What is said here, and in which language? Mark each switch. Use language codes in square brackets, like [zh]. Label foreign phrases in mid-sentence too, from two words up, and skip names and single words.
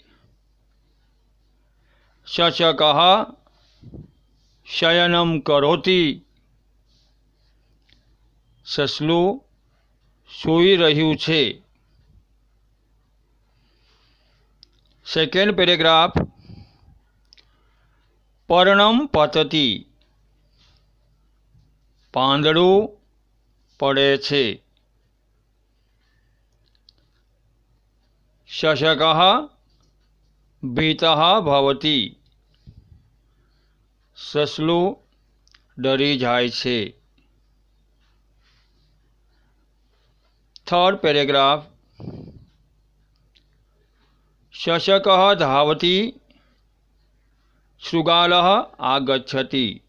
[sa] शशकः शयनम करोति, [gu] સસલું સૂઈ રહ્યું છે। [en] second paragraph [sa] पर्णम पतति, [gu] પાંદડું પડે છે। [sa] शशकः भीतः भवति, [gu] સસલું ડરી જાય છે। [en] third paragraph [sa] शशकः धावति, शृगालः आगच्छति।